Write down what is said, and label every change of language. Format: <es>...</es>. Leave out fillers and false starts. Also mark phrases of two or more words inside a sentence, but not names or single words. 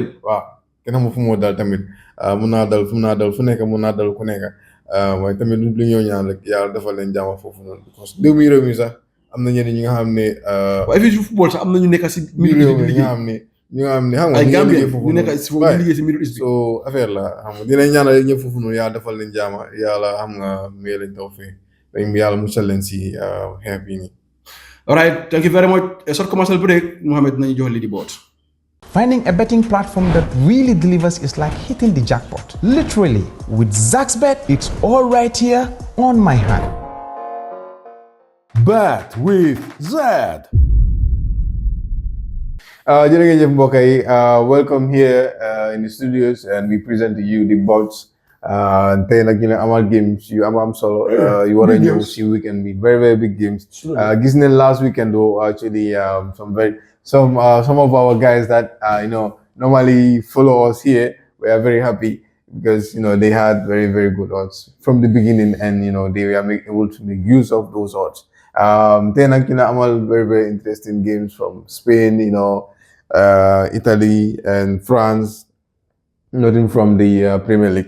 <wo>waaw kenn xamul fu mu dal tamit mun naa dal fu nekk mun naa dal ku nekk waaye tamit lu ñoo ñaan rek yàlla defal leen jàmm foofu noonu</wo> <fr>parce que</fr> <wo>réew mi sax am na ñeneen ñi nga xam ne waaye fii football sax am na ñu nekk si réew mi nga xam ne xam nga ay Gambien ñu nekk si foofu liggéey si</wo> <en>Middle East</en> <wo>bi so affaire la xam nga dinañ ñaanal ñëpp foofu noonu yàlla defal leen jàmm yàlla xam nga may lañ taw fii yàlla musal leen si xeex bii nii.</wo> <en>All right, thank you very much. A short commercial break.</en> <wo>Mohamed nañu jox li di boot.</wo> <en>Finding a betting platform that really delivers is like hitting the jackpot. Literally, with ZaxBet, it's all right here on my hand. Bet with Z.</en> <wo>Jërëjëf mbokk yi,</wo> <en>welcome here in the studios and we present to you the bots</en> <wo>Tey nag ñu ne amal games yu am solo yu war a ñëw si weekend bi</wo> <en>very big games.</en> <wo>Gis nañ</wo> <en>last weekend though actually some of our guys that normally follow us here, we are very happy because they had very good odds from the beginning, and they were able to make use of those odds. Then amal very interesting games from Spain, Italy and France, nothing from the Premier League.</en>